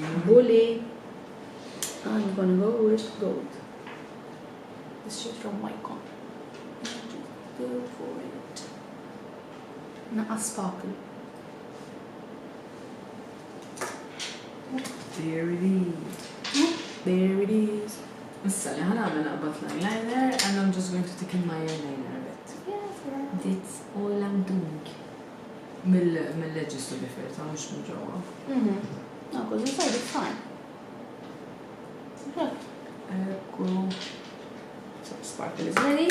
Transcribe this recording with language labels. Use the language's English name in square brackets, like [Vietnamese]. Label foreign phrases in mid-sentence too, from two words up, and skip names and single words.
[English] Bully. I'm gonna go with gold. This shit from Mycon. Go for it. [Maltese] Naqa sparkle. [English] There it is. There it is. [Maltese] Issa li ħanagħmel naqbad l-eyeliner [English] and I'm just going to take in my eyeliner a bit. Yes, That's all I'm doing. Mill-edges to be fair, [Maltese] ta' mux minn ġewwa. [English] No, because inside it's fine. Okay. [Maltese] Ekku. [English] So sparkle is ready.